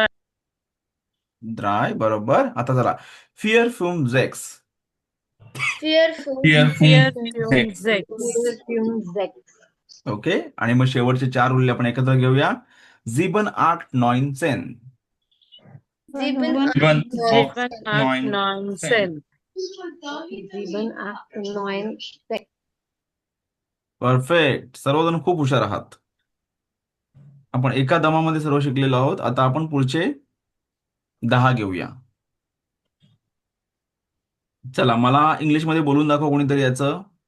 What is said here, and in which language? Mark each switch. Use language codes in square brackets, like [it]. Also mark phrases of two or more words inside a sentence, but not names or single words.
[mr] ड्राय. बरोबर. आता चला 4, 5, 6. [de] 4, 6. [mr] ओके. आणि मग शेवटचे 4 उरले आपण एकत्र घेऊया. [de] 7, 8, 9, 10. sieben, One. Sieben, acht, 7, 8, 9, 9, 10. 10. 7, 8, 9, 10. [mr] परफेक्ट. सर्वजण खूप हुशार आहात. आपण एका दमामध्ये सर्व शिकलेलो आहोत. आता आपण पुढचे 10 घेऊया. चला, मला इंग्लिशमध्ये बोलून दाखव कोणीतरी याचं.